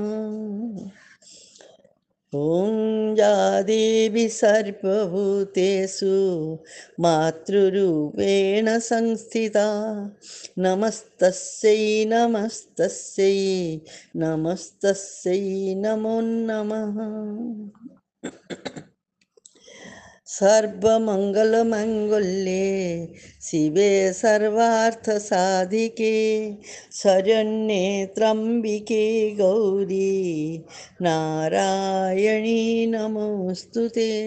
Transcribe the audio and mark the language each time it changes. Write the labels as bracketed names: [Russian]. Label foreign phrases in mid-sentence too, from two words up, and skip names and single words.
[Sanskrit] ఓం యా దేవి సర్వభూతేషు మాతృరూపేణ సంస్థితా నమస్తస్యై నమస్తస్యై నమస్తస్యై నమో నమః। सर्वमंगलमंगल्ये शिवे सर्वार्थसाधिके शरण्ये त्र्यंबिके गौरी नारायणी नमोस्तुते।